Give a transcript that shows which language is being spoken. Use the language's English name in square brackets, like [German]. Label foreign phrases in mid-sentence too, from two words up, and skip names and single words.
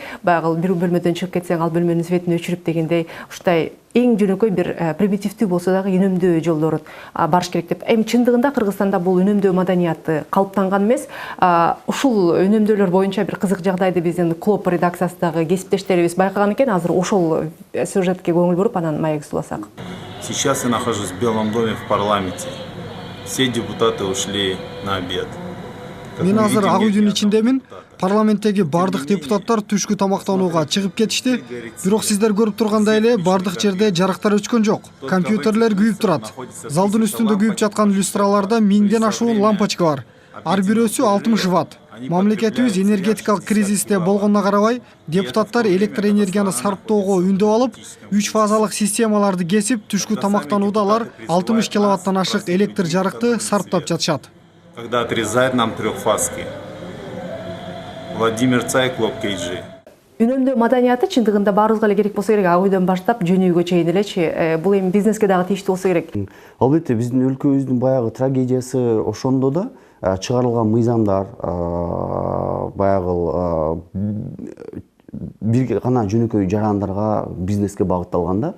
[Kyrgyz] Баягы бир бөлмөдөн чыгып кетсең, ал бөлмөнүн светин өчүрүп дегендей, ушундай эң жөнөкөй бир примитивдүү болсо дагы үнөмдөө жолдорун барыш керек деп. Эми чындыгында Кыргызстанда бул үнөмдөө маданияты калыптанган эмес. Ушул үнөмдөөлөр боюнча бир кызык жагдайды биздин клуб редакциясындагы кесиптештерибиз байкаган экен. Азыр ошол сюжетке көңүл буруп, анан маекти уласак. [Russian] Сейчас я нахожусь в Белом доме в парламенте. Все депутаты ушли на обед. [Kyrgyz] Мен азыр ак үйдүн ичиндемин. Парламенттеги бардык депутаттар түшкү тамактанууга чыгып кетишти. Бирок сиздер көрүп тургандай эле бардык жерде жарыктар өчкөн жок. Компьютерлер күйүп турат. Залдын үстүндө күйүп жаткан люстраларда 1000ден ашуун лампочка бар. Ар бирөөсү 60 ватт. Мамлекетибиз энергетикалык кризисте болгонуна карабай, депутаттар электр энергияны сарптоого үндөп алып, 3 фазалык системаларды кесип, түшкү тамактанууда алар 60 киловаттан ашык электр жарыкты сарптап жатышат. [Russian] Когда отрезают нам трехфазки. Владимир Цай, клуб KG. [Kyrgyz] Үнөмдөө маданияты чындыгында баарыбызга эле керек болсо керек, ак үйдөн баштап жөнөйгө чейин элечи. Бул эми бизнеске дагы тийиштүү болсо керек. Албетте биздин өлкөбүздүн баягы трагедиясы ошондо да чыгарылган мыйзамдар баягы бир гана жөнөкөй жарандарга бизнеске багытталган да.